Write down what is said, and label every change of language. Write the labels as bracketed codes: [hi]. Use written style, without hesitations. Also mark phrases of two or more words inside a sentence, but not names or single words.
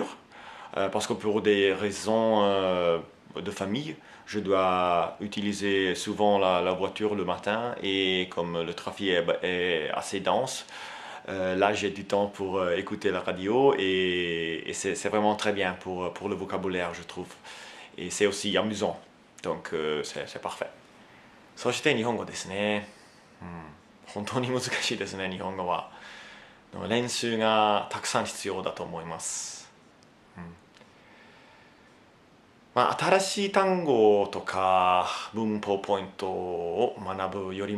[fr] Parce que pour des raisons de famille, je dois utiliser souvent la voiture le matin et comme le trafic est assez dense, là j'ai du temps pour écouter la radio et c'est vraiment très bien pour le vocabulaire, je trouve. Et c'est aussi amusant, donc c'est parfait. [ja] そして日本語ですね。本当に難しいですね、日本語は。練習がたくさん必要だと思います。まあ、新しい単語とか文法ポイントを学ぶより